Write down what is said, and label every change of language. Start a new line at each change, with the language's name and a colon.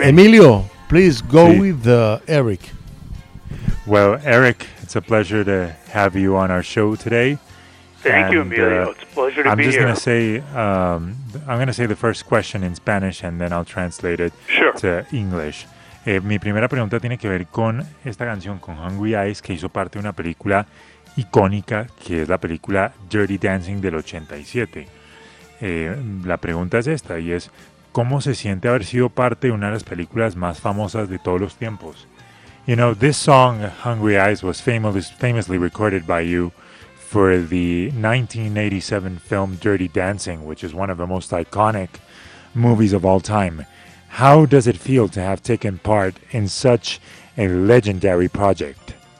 English: Emilio, please go with Eric. Well, Eric, it's a pleasure to have you on our show today. Thank you, Emilio. It's a pleasure to be here. I'm just going to say the first question in Spanish and then I'll translate it to English.
Spanish: Mi primera pregunta tiene que ver con esta canción, con Hungry Eyes, que hizo parte de una película icónica, que es la película Dirty Dancing del 87. La pregunta es esta, y es, ¿cómo se siente haber sido parte de una de las películas más famosas de todos los tiempos?
English: You know, this song, Hungry Eyes, was famously recorded by you for the 1987 film Dirty Dancing, which is one of the most iconic movies of all time. How does it feel to have taken part in such a legendary project?